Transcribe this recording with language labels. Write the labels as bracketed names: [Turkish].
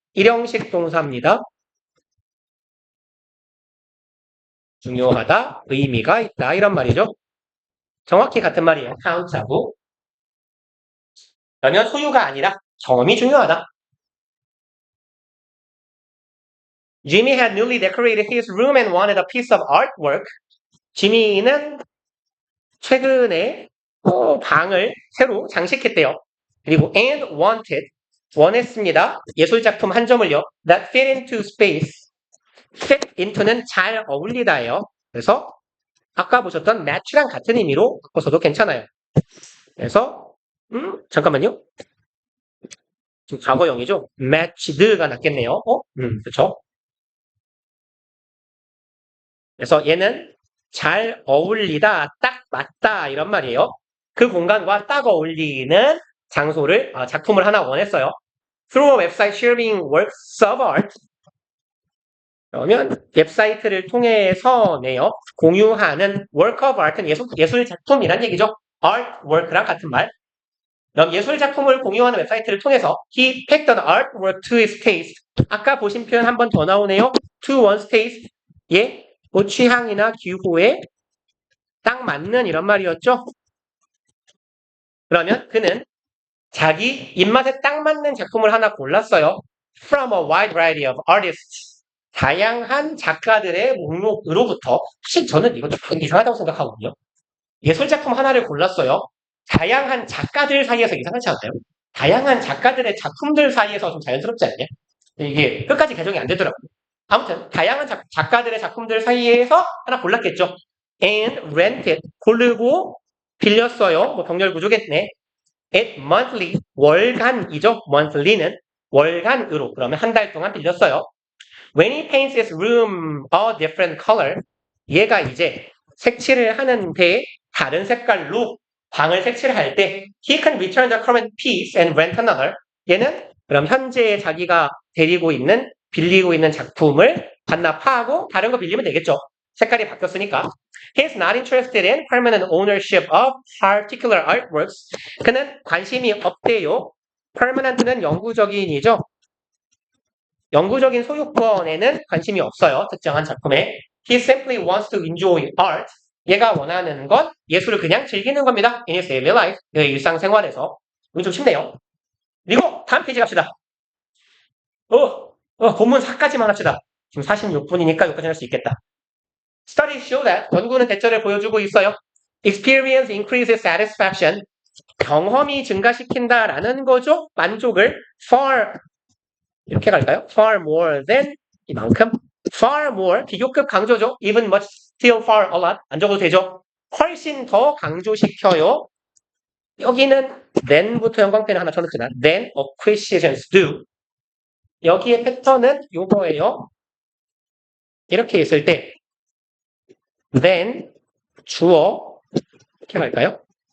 [Korean] 일형식 동사입니다. 중요하다, 의미가 있다. 이런 말이죠. 정확히 같은 말이에요. count하고. 그러면 소유가 아니라 경험이 중요하다. [English] Jimmy had newly decorated his room and wanted a piece of artwork. [Korean] 지미는 최근에 방을 새로 장식했대요. 그리고 and wanted, 원했습니다. 예술작품 한 점을요. [English] That fit into space. [Korean] fit into는 잘 어울리다예요. 그래서 아까 보셨던 match랑 같은 의미로 바꿔서도 괜찮아요. 그래서 잠깐만요. 지금 과거형이죠. matched가 낫겠네요. 그렇죠. 그래서 얘는 잘 어울리다, 딱 맞다 이런 말이에요. 그 공간과 딱 어울리는 장소를 작품을 하나 원했어요. [English] Through a website sharing works of art. [Korean] 그러면 웹사이트를 통해서네요. 공유하는 work of art는 예술 작품이란 얘기죠. artwork랑 같은 말. 그럼 예술 작품을 공유하는 웹사이트를 통해서 [English] he picked an artwork to his taste. [Korean] 아까 보신 표현 한 번 더 나오네요. [English] to one's taste. [Korean] 예, 뭐 취향이나 기호에 딱 맞는 이런 말이었죠. 그러면 그는 자기 입맛에 딱 맞는 작품을 하나 골랐어요. [English] From a wide variety of artists. [Korean] 다양한 작가들의 목록으로부터. 사실 저는 이거 좀 이상하다고 생각하거든요. 예술작품 하나를 골랐어요. 다양한 작가들 사이에서 이상하지 않나요? 다양한 작가들의 작품들 사이에서 좀 자연스럽지 않냐? 이게 끝까지 개정이 안 되더라고요. 아무튼 다양한 작가들의 작품들 사이에서 하나 골랐겠죠. [English] And rented, [Korean] 고르고 빌렸어요. 뭐 병렬 구조겠네. [English] At monthly, 월간이죠. [Korean] monthly는 월간으로. 그러면 한 달 동안 빌렸어요. [English] When he paints his room a different color, [Korean] 얘가 이제 색칠을 하는데 다른 색깔로 방을 색칠을 할 때 [English] he can return the current piece and rent another. [Korean] 얘는 그럼 현재 자기가 빌리고 있는 작품을 반납하고 다른 거 빌리면 되겠죠. 색깔이 바뀌었으니까. [English] He's not interested in permanent ownership of particular artworks. [Korean] 그는 관심이 없대요. permanent는 영구적인이죠. 영구적인 소유권에는 관심이 없어요. 특정한 작품에. [English] He simply wants to enjoy art. [Korean] 얘가 원하는 건 예술을 그냥 즐기는 겁니다. [English] In his daily life. [Korean] 그의 일상생활에서. 이거 좀 쉽네요. 그리고 다음 페이지 갑시다. 본문 4까지만 합시다. 지금 46분이니까 여기까지 할 수 있겠다. [English] Studies show that [Korean] 연구는 대체를 보여주고 있어요. [English] Experience increases satisfaction. [Korean] 경험이 증가시킨다라는 거죠. 만족을 far 이렇게 갈까요? [English] far more than [Korean] 이만큼 [English] far more [Korean] 비교급 강조죠. [English] even much still far a lot [Korean] 안 적어도 되죠. 훨씬 더 강조시켜요. 여기는 then부터 형광펜을 하나 쳐놓지만 [English] then acquisitions do [Korean] 여기에 패턴은 요거예요. 이렇게 있을 때 then 주어 이렇게 갈까요?